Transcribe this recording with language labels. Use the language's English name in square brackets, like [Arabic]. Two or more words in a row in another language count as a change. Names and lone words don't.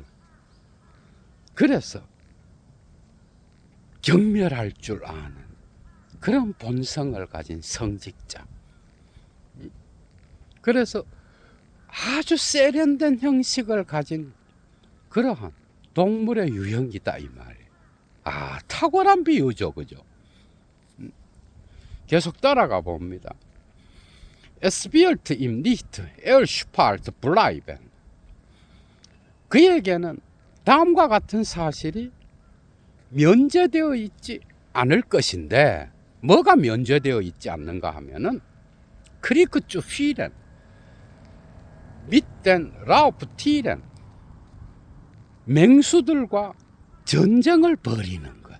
[Korean] 그래서 경멸할 줄 아는 그런 본성을 가진 성직자. 그래서 아주 세련된 형식을 가진 그러한 동물의 유형이다, 이 말이에요. 탁월한 비유죠, 그죠? 계속 따라가 봅니다. [German] Es wird ihm nicht erspart bleiben. [Korean] 그에게는 다음과 같은 사실이 면제되어 있지 않을 것인데, 뭐가 면제되어 있지 않는가 하면은 [German] Krieg zu führen, mit den Raubtieren, [Korean] 맹수들과 전쟁을 벌이는 것.